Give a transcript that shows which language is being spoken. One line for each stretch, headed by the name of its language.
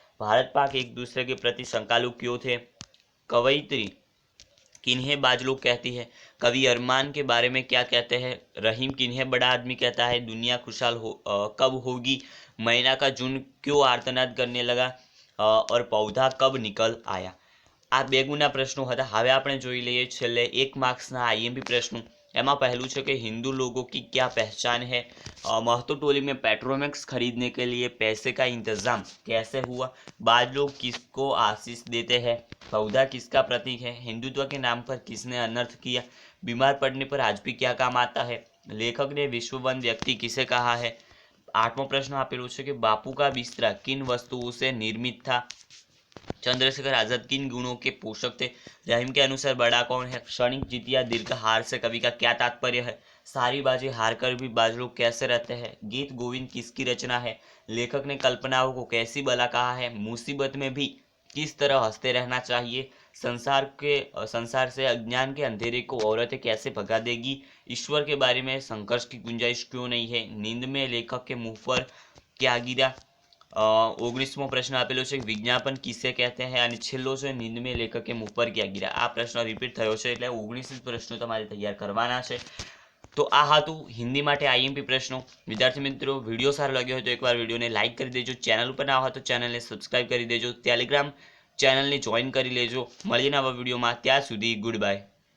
Hindi: भारत पाक एक दूसरे के प्रति शंकालु क्यों थे। कवयित्री किन्हें बाज लोग कहती है। कवि अरमान के बारे में क्या कहते हैं। रहीम किन्हें बड़ा आदमी कहता है। दुनिया खुशहाल कब होगी। मैना का झुंड क्यों आर्तनाद करने लगा और पौधा कब निकल आया।
Gujarati: आ 2 गुणના પ્રશ્નો હતા। હવે આપણે જોઈ લઈએ છેલ્લે 1 માર્ક્સના આઈએમપી પ્રશ્નો। એમાં પહેલું છે કે
Hindi: हिंदू लोगों की क्या पहचान है। महतो टोली में पेट्रोमैक्स खरीदने के लिए पैसे का इंतजाम कैसे हुआ। बाज लोग किसको आशीष देते हैं। पौधा किसका प्रतीक है। हिंदुत्व के नाम पर किसने अनर्थ किया। बीमार पड़ने पर आज भी क्या काम आता है। लेखक ने विश्ववंद व्यक्ति किसे कहा है। 8वां प्रश्न
Gujarati: आपेलो છે કે
Hindi: बापू का बिस्तरा किन वस्तुओं से निर्मित था। चंद्रशेखर आजाद किन गुणों के पोषक थे। रहीम के अनुसार बड़ा कौन है। क्षणिक जीत या दीर्घ हार से कवि का क्या तात्पर्य है। सारी बाजी हार कर भी बाज लोग कैसे रहते हैं। गीत गोविंद किसकी रचना है। लेखक ने कल्पनाओं को कैसी बला कहा है। मुसीबत में भी किस तरह हंसते रहना चाहिए। संसार से अज्ञान के अंधेरे को औरतें कैसे भगा देगी। ईश्वर के बारे में संघर्ष की गुंजाइश क्यों नहीं है। नींद में लेखक के मुंह पर क्या गिरा।
Gujarati: 19મો પ્રશ્ન આપેલો છે
Hindi: વિજ્ઞાપન કિસે કહેતે हैं
Gujarati: અને છેલ્લો છે
Hindi: નીંદ में लेखक के मुंह पर क्या गिरा।
Gujarati: આ પ્રશ્ન રિપીટ થયો છે એટલે 19 પ્રશ્નો તમારે તૈયાર કરવાના છે। તો આ હતું હિન્દી માટે આઈએમપી પ્રશ્નો। વિદ્યાર્થી મિત્રો વિડીયો સારો લાગ્યો હોય તો એકવાર વિડીયોને લાઇક કરી દેજો, ચેનલ ઉપર ના હોય તો ચેનલને સબસ્ક્રાઇબ કરી દેજો, ટેલિગ્રામ ચેનલને જોઈન કરી લેજો। મળીએ નવા વિડીયોમાં, ત્યાં સુધી ગુડ બાય।